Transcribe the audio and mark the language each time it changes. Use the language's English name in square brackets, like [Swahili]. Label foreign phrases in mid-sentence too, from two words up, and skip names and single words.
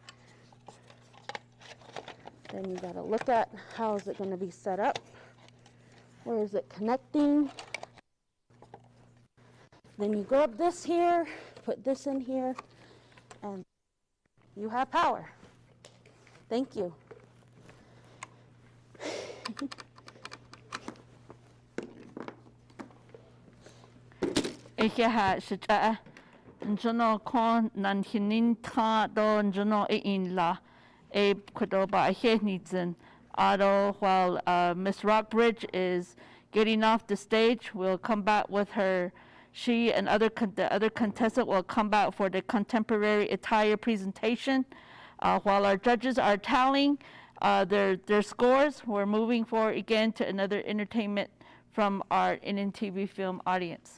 [English] Then you gotta look at how is it gonna be set up. Where is it connecting? Then you grab this here, put this in here, and you have power. Thank you. Iheha shita njono kon nan hinin ta do njono in la e kodoba ahenitzen auto while Miss Rockbridge is getting off the stage. We'll come back with her. She and the other contestant will come back for the contemporary attire presentation. While our judges are tallying their scores, we're moving forward again to another entertainment from our NNTV film audience.